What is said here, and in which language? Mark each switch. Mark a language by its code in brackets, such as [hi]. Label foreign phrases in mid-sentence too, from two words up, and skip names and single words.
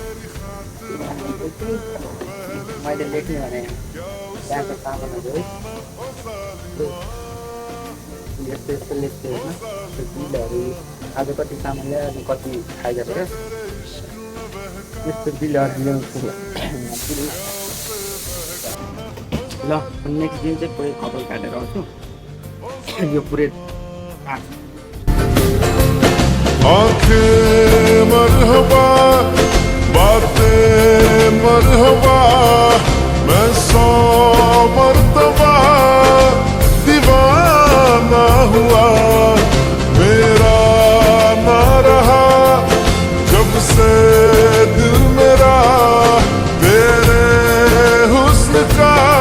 [ne] मैले लेख्ने भने त्यहाँको सामानहरू है यस्तो यस्तो लेख्छु होइन त्यो बिलहरू आज कति सामान ल्यायो अनि कति खाइदिएको यस्तो बिलहरू ल्याउँछु ल नेक्स्ट दिन चाहिँ पुरै कपाल काटेर आउँछु यो पुरै [hi] आँखें मरहबा बातें मरहबा मैं 100 मर्तबा दीवाना हुआ मेरा ना रहा जब से दिल मेरा तेरे हुस्न का